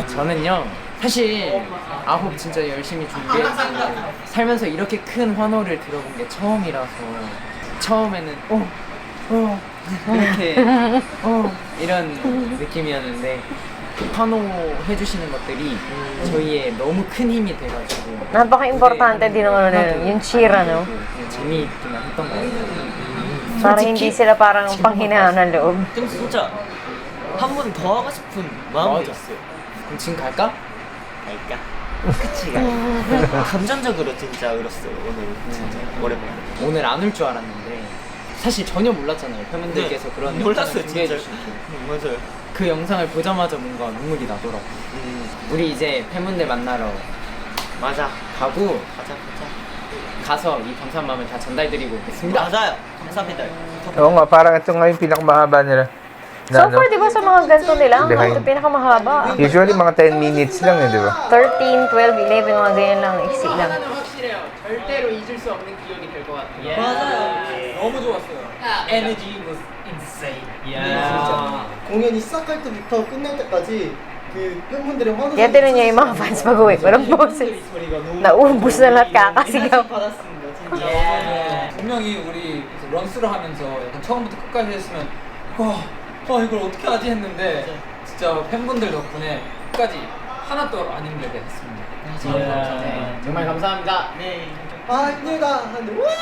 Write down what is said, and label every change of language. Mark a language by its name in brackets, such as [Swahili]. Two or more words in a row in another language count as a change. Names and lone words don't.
[Korean] 저는요 사실 아홉 진짜 열심히 준비해서 살면서 이렇게 큰 환호를 들어본 게 처음이라서 처음에는 이렇게 이런 느낌이었는데 환호 해주시는 것들이 저희의 너무 큰 힘이 돼가지고 [Filipino] Napaka-importante din ng ano nila, yung cheer, ano? [Korean] 그냥 재미있기만 했던 것 같아요. [Filipino] Para hindi sila parang panghinaan ng loob. [Korean] 좀 진짜 한 번 더 하고 싶은 마음이 맞아. 있어요. 그럼 지금 갈까? 갈까? 그치 가. 감정적으로 진짜 울었어요 오늘 진짜 오랜만에. 오늘 안 올 줄 알았는데 사실 전혀 몰랐잖아요. 팬분들께서 그런 몰랐어요 준비해 진짜. 주시고 맞아요. 그 영상을 보자마자 뭔가 눈물이 나더라고. 우리 이제 팬분들 만나러 맞아. 가고 가자. 가서 이 감사한 마음을 다 전달드리고 오겠습니다. 맞아요. 감사합니다. [Filipino] Oo nga, parang ito nga yung pinakamahaba nila. [English] So far, [Filipino] di ba sa mga ganito nila, Behind. ito pinakamahaba. Usually mga 10 minutes lang eh, di ba? 13, 12, 11, mga ganyan lang, iksi lang. [Korean] 확실해요. 절대로 잊을 수 없는 기억이 될 것 같아요. 맞아요. 너무 좋았어요. [English] Energy was insane. [Korean] 진짜 공연이 시작할 때부터 끝날 때까지 그 팬분들의 환호 [Filipino] Kaya tinan niyo yung mga fans pag-uwi. Walang boses. [Korean] 소리가 너무 [Filipino] Naubos na lahat kakasigaw. [Korean] 받았습니다. 진짜. 분명히 우리 런스를 하면서 약간 처음부터 끝까지 했으면 이걸 어떻게 하지 했는데 진짜 팬분들 덕분에 끝까지 하나도 안 힘들게 했습니다. 네, 정말 감사합니다. 네. 아 힘들다 하는데